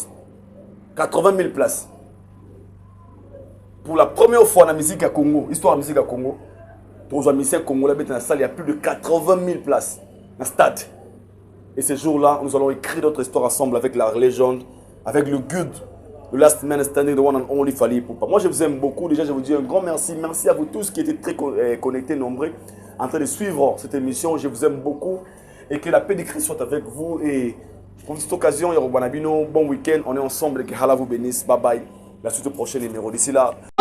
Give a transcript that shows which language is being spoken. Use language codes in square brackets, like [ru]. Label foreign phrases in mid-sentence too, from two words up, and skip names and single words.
[fr] 80 000 places. Pour la première fois dans la musique à Congo, histoire de la musique à Congo, pour les musiciens congolais dans la salle, il y a plus de 80 000 places dans le stade. Et ce jour-là, nous allons écrire notre histoire ensemble avec la légende, avec le good, le [en] last man standing, the one and only [fr] Fally Ipupa. Moi, je vous aime beaucoup. Déjà, je vous dis un grand merci. Merci à vous tous qui étaient très connectés, nombreux, en train de suivre cette émission. Je vous aime beaucoup. Et que la paix de Christ soit avec vous. Et pour cette occasion, Yorubanabino, bon week-end. On est ensemble et que Allah vous bénisse. [en] Bye bye. [fr] La suite au prochain numéro. D'ici là.